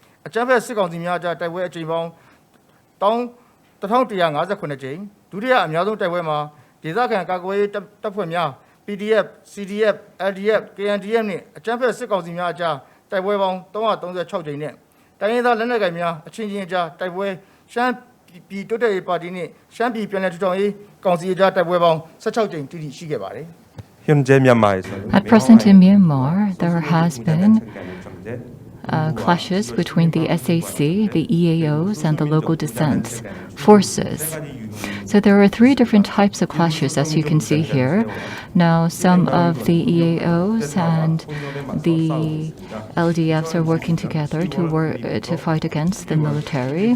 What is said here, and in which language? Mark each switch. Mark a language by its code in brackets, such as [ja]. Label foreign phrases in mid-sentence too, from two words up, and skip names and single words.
[my] အကြမ်းဖက်စစ်ကောင်စီများအကြတိုက်ပွဲအကြိမ်ပေါင်း1159ကြိမ်ဒုတိယအများဆုံးတိုက်ပွဲမှာဒေသခံကာကွယ်ရေးတပ်ဖွဲ့များ PDF CDF LDF KNDF နှင့်အကြမ်းဖက်စစ်ကောင်စီများအကြားတိုက်ပွဲပေါင်း336ကြိမ်နဲ့တိုင်းရင်းသားလက်နက်ကိုင်များအချင်းချင်းအကြားတိုက်ပွဲရှမ်းပြည်တိုးတက်ရေးပါတီနှင့်ရှမ်းပြည်ပြည်နယ်ထူထောင်ရေးကောင်စီအကြားတိုက်ပွဲပေါင်း16ကြိမ်တိတိရှိခဲ့ပါတယ် [ko] 현재 미얀마에서 [en] At present in Myanmar, there has been clashes between the SAC, the EAOs, and the local defense forces. So there are three different types of clashes, as you can see here. Now, some of the EAOs and the LDFs are working together to fight against the military.